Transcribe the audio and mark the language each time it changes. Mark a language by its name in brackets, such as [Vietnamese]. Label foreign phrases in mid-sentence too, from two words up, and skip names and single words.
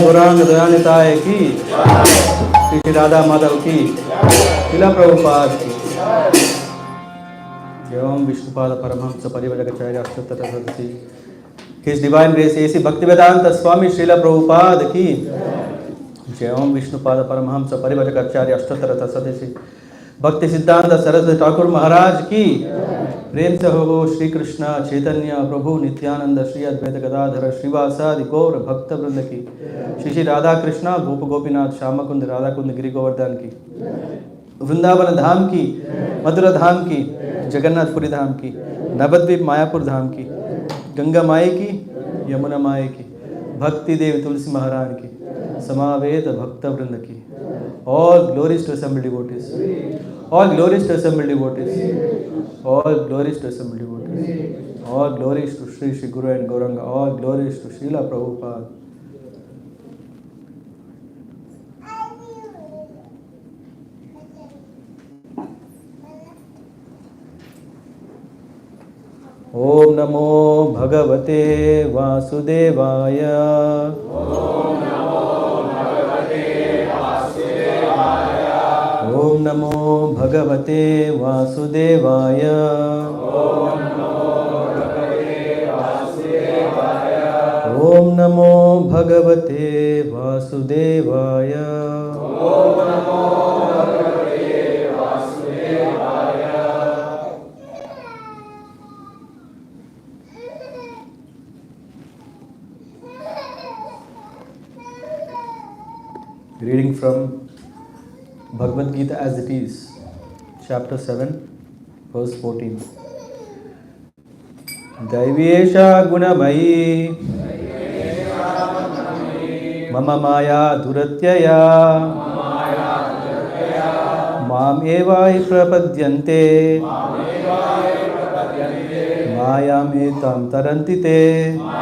[Hindi] गौरांग दयानिताय की, श्री श्री राधा माधव की, शिला प्रभुपाद की। जय ओम विष्णुपाद परमहंस परिव्राजकाचार्य अष्टोत्तर सदसी, [English] His Divine Grace A.C. [Hindi] Bhaktivedanta Swami Srila Prabhupada की। जय ओम विष्णुपाद परमहंस परिव्राजकाचार्य अष्टोत्तर सदसी, भक्ति सिद्धांत सरस्वती ठाकुर महाराज की। प्रेम से हो श्री कृष्ण चैतन्य प्रभु नित्यानंद श्री अद्वैत गदाधर श्रीवासादि गौर भक्त वृंद की। श्री श्री राधा कृष्ण गोप गोपीनाथ श्याम कुंद राधा कुंद गिरि गोवर्धन की, वृंदावन धाम की, मथुरा धाम की, जगन्नाथपुरी धाम की, नवद्वीप मायापुर धाम की, गंगा माई की, यमुना माई की, भक्ति देवी तुलसी महारानी की, समावेत भक्त वृंद की। [English] All glories to assembled devotees. All glories to assembled devotees. All glories to assembled devotees. All glories to Sri Sri Guru and Gauranga. All glories to Srila Prabhupada. [Sanskrit] ॐ नमो भगवते वासुदेवाय. ॐ नमो भगवते वासुदेवाय. ॐ नमो भगवते वासुदेवाय. [English] Reading from Bhagavad Gita as it is, chapter 7, verse 14. [Sanskrit] दैवेषा गुणमयी मम माया दुरत्यया माम् एवै प्रपद्यन्ते मायाम् एताम् तरन्तिते.